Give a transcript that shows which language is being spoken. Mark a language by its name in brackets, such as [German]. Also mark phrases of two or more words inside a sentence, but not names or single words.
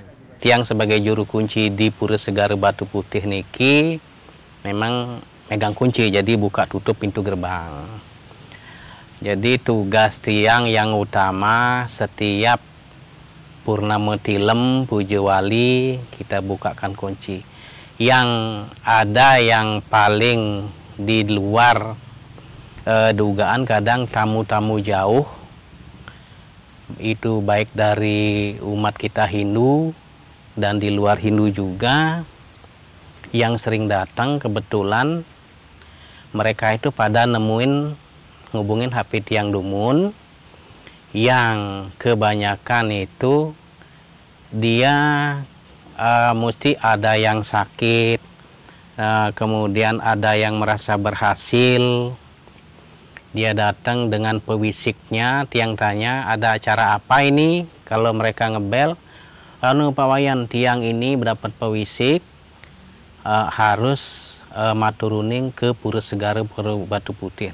[Indonesian] Tiang sebagai juru kunci di Pura Segara Batu Putih niki memang megang kunci, jadi buka tutup pintu gerbang. Jadi tugas tiang yang utama setiap purnama tilem puja wali kita bukakan kunci. Yang ada yang paling di luar dugaan, kadang tamu-tamu jauh itu baik dari umat kita Hindu dan di luar Hindu juga yang sering datang, kebetulan mereka itu pada ngubungin HP [Balinese] tiang dumun [Indonesian] yang kebanyakan itu dia mesti ada yang sakit, kemudian ada yang merasa berhasil. Dia datang dengan pewisiknya, tiang tanya ada acara apa ini, kalau mereka ngebel, Pak Wayan, tiang ini mendapat pewisik, harus maturuning ke Pura Segara Batu Putih.